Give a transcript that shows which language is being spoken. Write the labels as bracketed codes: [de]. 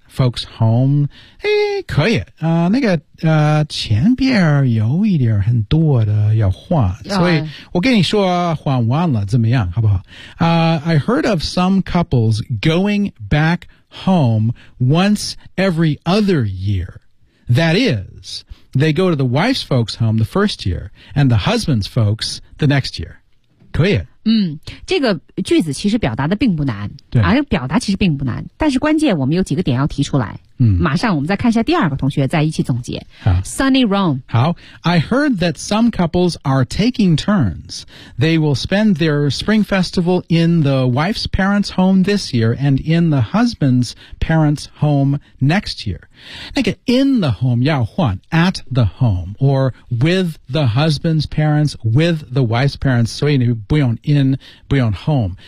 [en] Folks home, [zh] 哎可以、那个前边有一点很多的要换、所以我跟你说换完了怎么样好不好、 [en] I heard of some couples going back home once every other year. That is, they go to the wife's folks home the first year, and the husband's folks the next year. [zh] 可以。这个句子其实表达的并不难，对，而表达其实并不难，但是关键我们有几个点要提出来。嗯，马上我们再看一下第二个同学，再一起总结。 [en] Sunny Rome，好 ，I heard that some couples are taking turns. They will spend their spring festival in the wife's parents' home this year and in the husband's parents' home next year. [zh] 那个 [en] in the home [zh] 要换 [en] at the home or with the husband's parents with the wife's parents， [zh] 所以你不用 in， 不用 home。